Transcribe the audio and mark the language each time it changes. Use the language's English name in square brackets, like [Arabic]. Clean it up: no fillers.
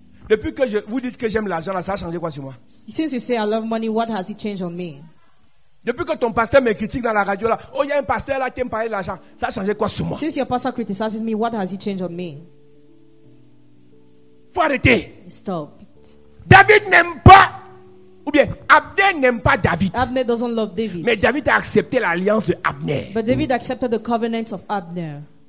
[French] Depuis que vous dites que j'aime l'argent, là, ça a changé quoi sur moi? [English] Since you say I love money, what has it changed on me? [French] Depuis que ton pasteur me critique dans la radio, là, oh, il y a un pasteur là qui aime parler de l'argent, ça a changé quoi sur moi? [English] Since your pastor criticizes me, what has it changed on me? [French] Faut arrêter. [English] Stop it. [French] David n'aime pas, ou bien Abner n'aime pas David. [English] Abner doesn't love David. [French] Mais David a accepté l'alliance de Abner. [English] But David accepted the covenant of Abner.